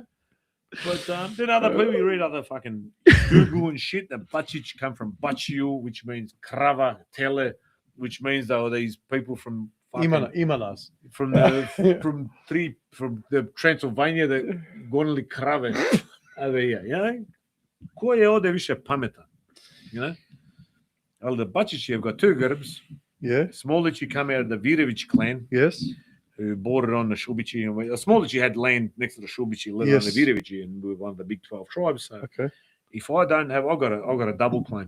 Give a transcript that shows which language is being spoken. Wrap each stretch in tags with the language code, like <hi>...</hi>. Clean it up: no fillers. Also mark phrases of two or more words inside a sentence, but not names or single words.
<en>But then other people, you read other fucking Google and shit. The Bačić come from Baciu, which means</en> <hr>Krava, Tele,</hr> <en>which means they were these people from fucking, Imanas. from the Transylvania, the</en> <hr>gonili krave</hr> <en>over here. You know,</en> <hr>ko je ovde više pametan?</hr> <en>You know, well, the Bačići have got two Grbs. Yeah. Smolići come out of the Virević clan, Yes. who bordered on the Šubići. And Smolići had land next to the Šubići, lived Yes. on the Virevići, and we were one of the big 12 tribes. So Okay. if I don't have, I've got a double claim.</en>